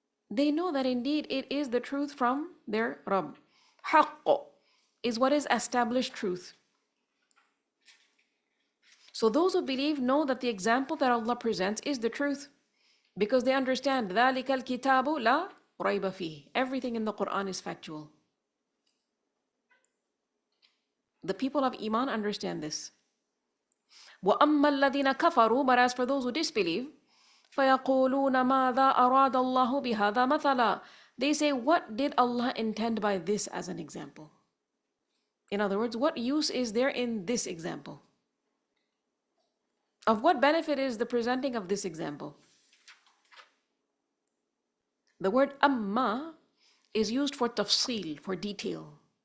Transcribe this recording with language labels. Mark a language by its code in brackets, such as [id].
[en] They know that indeed it is the truth from their Rabb. حَقٌّ is what is established truth. So those who believe know that the example that Allah presents is the truth. Because they understand [ar] ذَلِكَ الْكِتَابُ لَا رَيْبَ فِيهِ. [en] Everything in the Qur'an is factual. The people of Iman understand this. [ar] وَأَمَّا الَّذِينَ كَفَرُوا, [en] but as for those who disbelieve, [ar] فَيَقُولُونَ مَاذَا أَرَادَ اللَّهُ بِهَذَا مَثَلًا. [en] They say, what did Allah intend by this as an example? In other words, what use is there in this example? Of what benefit is the presenting of this example? The word amma is used for tafsil, for detail.